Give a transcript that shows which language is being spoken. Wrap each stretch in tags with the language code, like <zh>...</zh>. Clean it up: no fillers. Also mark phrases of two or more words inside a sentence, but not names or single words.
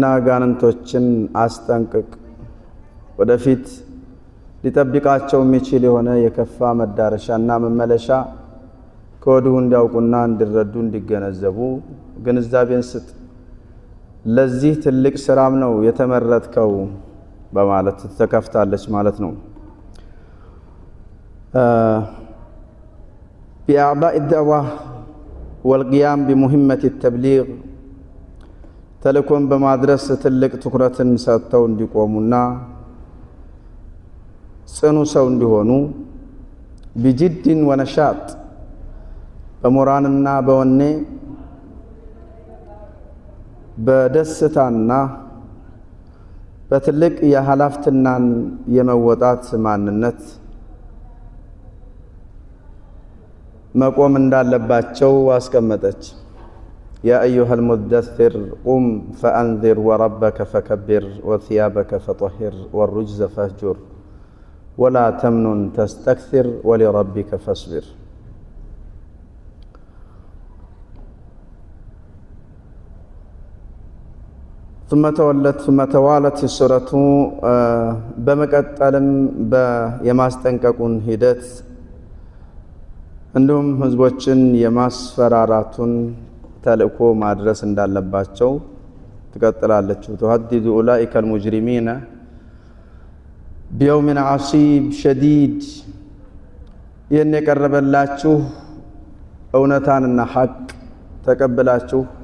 <am>ጋንንቶችን አስጠንቅቅ፣ ወደፊት ሊጠብቃቸው የሚችል የሆነ የከፋ መዳረሻና መመለሻ ከወዲሁ እንዲያውቁና እንዲረዱ እንዲገነዘቡ ግንዛቤን ስጥ። ለዚህ ትልቅ ስራም ነው የተመረጥከው በማለት ተከፍታለች ማለት ነው።</am> <ar>بأعباء الدعوة والقيام بمهمة التبليغ</ar> <am>ተልእኮን በማድረስ ትልቅ ትኩረትን ሰጥተው እንዲቆሙና ጽኑ ሰው እንዲሆኑ</am> <ar>بجد ونشاط</ar> <am>በሞራንና በወኔ በደስታና በትልቅ የኃላፊነትን የመወጣት ማንነት መቆም እንዳለባቸው</am> <ar>አስቀመጠች። يا أيها المدثر قم فأنذر وربك فكبر ወثيابك فطهر والرجز فاهجر ولا تمنن تستكثر ولربك فاصبر። ثم توالت السورة</ar> <am>በመቀጠልም የማስጠንቀቁን ሂደት እንዲሁም ህዝቦችን የማስፈራራቱን ተልእኮ ማድረስ እንዳለባቸው ትቀጥላለች።</am> <ar>تهديد أولئك المجرمين بيوم عصيب شديد።</ar> <am>ይህን የቀረበላችሁ እውነታንና ሐቅ ተቀብላችሁ</am>